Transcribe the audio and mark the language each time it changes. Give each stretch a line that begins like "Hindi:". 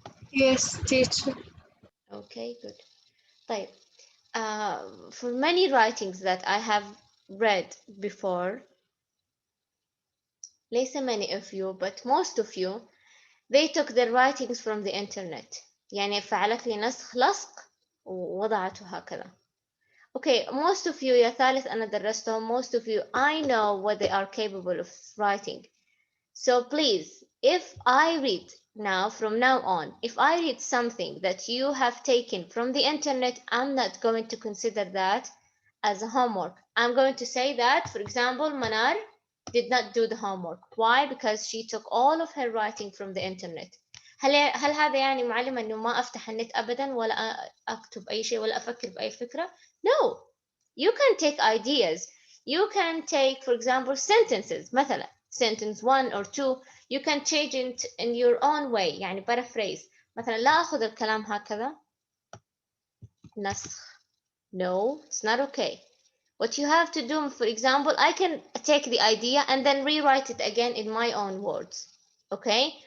English: Yes, teacher. Okay, good. طيب. For many writings that I have read before, ليس many of you, but most of you, they took their writings from the internet.
Arabic: يعني فعلت لي نسخ لصق ووضعته هكذا.
English: Okay, most of you
Arabic: يا ثالث أنا درستهم.
English: Most of you, I know what they are capable of writing. So please, if I read now, from now on, if I read something that you have taken from the internet, I'm not going to consider that as a homework. I'm going to say that, for example, Manar did not do the homework. Why? Because she took all of her writing from the internet.
Arabic: هل هذا يعني معلمة إنه ما أفتح النت أبدا ولا أكتب أي شيء ولا أفكر بأي فكرة؟
English: No, you can take ideas. You can take, for example, sentences. مثلا sentence 1 or 2, you can change it in your own way. يعني paraphrase.
Arabic: مثلا لا أخذ الكلام هكذا. نسخ.
English: No, it's not okay. What you have to do, for example, I can take the idea and then rewrite it again in my own words. Okay?